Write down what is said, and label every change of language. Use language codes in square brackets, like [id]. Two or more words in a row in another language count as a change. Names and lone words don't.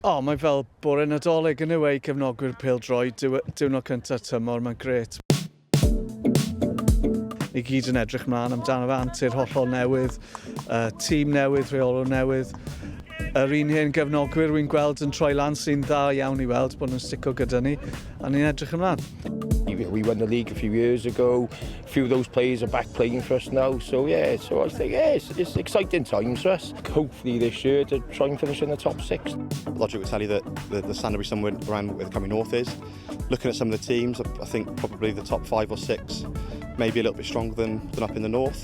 [cy] Mae fel bore Nadolig yn y wei cefnogwyr pêl-droed, diwrnod cyntaf tymor, mae'n gret. Ni gyd yn edrych mlaen amdano fe, antur hollol newydd, tîm newydd, reolwr newydd. Yr un hen gefnogwyr wy'n gweld yn troi lan sy'n dda iawn i weld bod nhw'n stico gyda ni, a ni'n edrych ymlaen. [en] We won the league a few years ago. A few of those players are back playing for us now. So I think it's exciting times for us. Hopefully this year to try and finish in the top 6. Logic would tell you that the standard will be somewhere around where the Cymru North is. Looking at some of the teams, I think probably the top 5 or 6, maybe a little bit stronger than up in the north.